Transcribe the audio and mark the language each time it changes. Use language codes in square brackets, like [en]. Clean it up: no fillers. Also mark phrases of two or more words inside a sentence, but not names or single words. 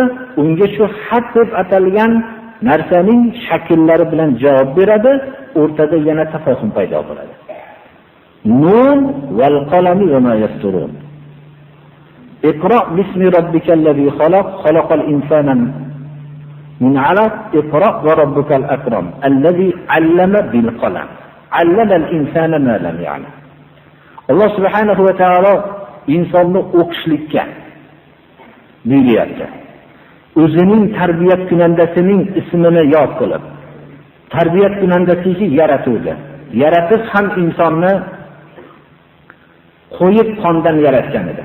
[uz] Unga shu xat deb atalgan narsaning shakllari bilan javob beradi. O'rtada yana tafohum paydo bo'ladi. [ar] ن والقلم وما يسطرون. اقرأ باسم ربك الذي خلق خلق الإنسان من علق اقرأ وربك الأكرم, الذي علم بالقلم علم الإنسان ما لم يعلم. [uz] Alloh [ar] سبحانه وتعالى [uz] insonni o'qishlikka buyuryapti. O'zining tarbiyat kunandasining ismini yod qilib, tarbiyat kunandasiga yaratuvdi. Yaratib ham insonni qo'yib qondan yaratgan edi.